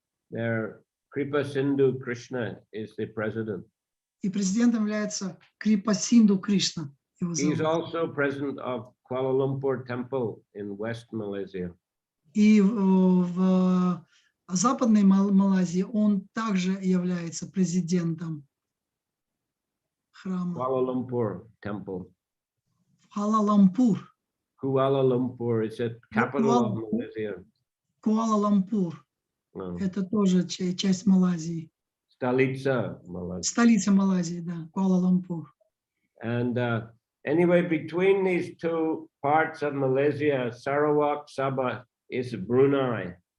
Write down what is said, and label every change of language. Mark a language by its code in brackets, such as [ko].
[en] There, Kripa Sindhu Krishna is the president. [ru] И президентом является Крипа Синду Кришна. [en] He's also president of Kuala Lumpur Temple in West Malaysia. [ru] И в Западной Малайзии он также является президентом храма. [en] Kuala Lumpur Temple. [ru] Kuala-Lumpur. [en] Kuala Lumpur is the capital of Malaysia. [ru] Kuala-Lumpur. Это тоже часть Малайзии. Stolica, Malaysia. Столица Малайзии, да, Куала-Лумпур. [en] And anyway, between these two parts of Malaysia, Sarawak, Sabah, is Brunei.